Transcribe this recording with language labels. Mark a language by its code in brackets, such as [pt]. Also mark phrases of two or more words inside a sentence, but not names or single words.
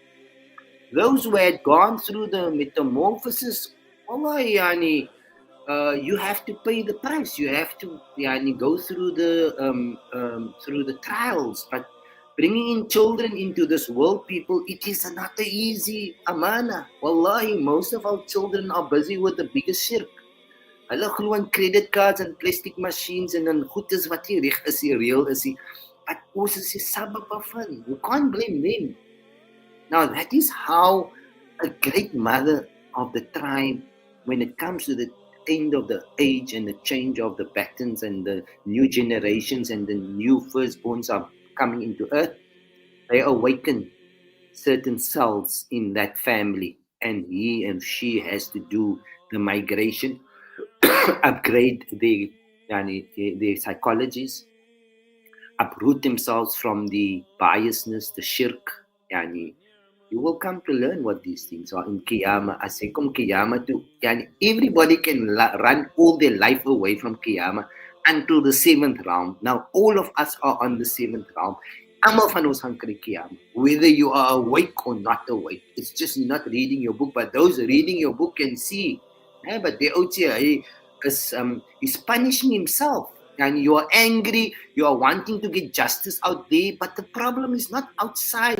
[en] Those who had gone through the metamorphosis, wallahi, you have to pay the price. You have to go through the trials. But bringing in children into this world, people, it is not an easy amana. Wallahi, most of our children are busy with the biggest shirk. [af] Hulle glo in [en] credit cards and plastic machines [af] en dan goed is wat nie reg is, real is. But ons is die sabab van. [en] You can't blame them. Now that is how a great mother of the tribe, when it comes to the end of the age and the change of the patterns and the new generations and the new firstborns are coming into earth, they awaken certain cells in that family, and he and she has to do the migration, upgrade their psychologies, uproot themselves from the biasness, the shirk. You will come to learn what these things are in Qiyamah. [af] As jy kom Qiyamah toe, [en] everybody can run all their life away from Qiyamah until the 7th round. Now, all of us are on the 7th round. [af] Almal van ons gaan kry Qiyamah, [en] whether you are awake or not awake. It's just not reading your book, but those reading your book can see. But the outie, he's punishing himself. And you are angry, you are wanting to get justice out there, but the problem is not outside.